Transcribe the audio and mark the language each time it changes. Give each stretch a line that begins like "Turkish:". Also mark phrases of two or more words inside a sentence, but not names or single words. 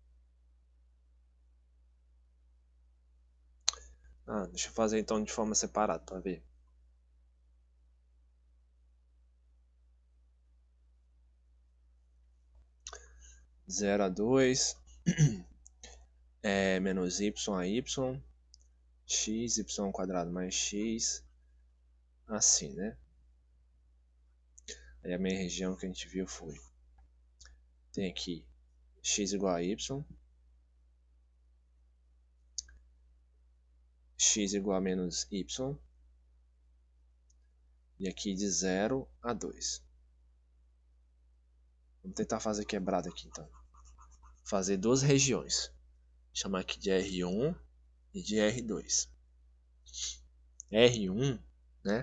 Portuguese: Deixa eu fazer então de forma separada para ver. Zero a 2. menos y a y, x, y quadrado mais x, assim, né? Aí a minha região que a gente viu foi, tem aqui x igual a y, x igual a menos y, e aqui de 0 a 2. Vamos tentar fazer quebrado aqui então. Fazer duas regiões. Chamar aqui de R1 e de R2. R1, né?